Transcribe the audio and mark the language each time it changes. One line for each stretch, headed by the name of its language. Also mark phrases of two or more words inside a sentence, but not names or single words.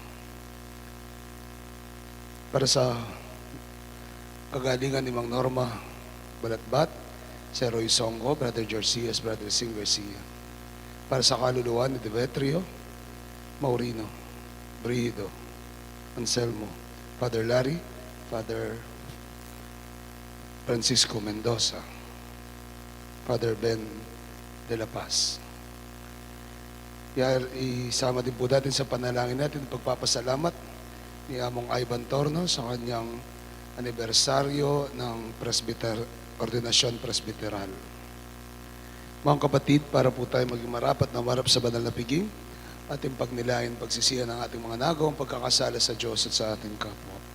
Filipino: Para sa kagalingan ni Mang Norma Balatbat, si Roy Songo, Brother George Cias, Brother Sing Garcia. Para sa kaluluwa ni Demetrio Maurino, Brihido, Anselmo, Father Larry, Father Francisco Mendoza, Father Ben de la Paz. Isama din po natin sa panalangin natin pagpapasalamat ni Among Ivan Torno sa kanyang anibersaryo ng ordinasyon presbiteral. Mga kapatid, para po tayo maging marapat na marap sa banal na piging, ating pagnilayan, pagsisihan ng ating mga nagawang pagkakasala sa Diyos at sa ating kapwa.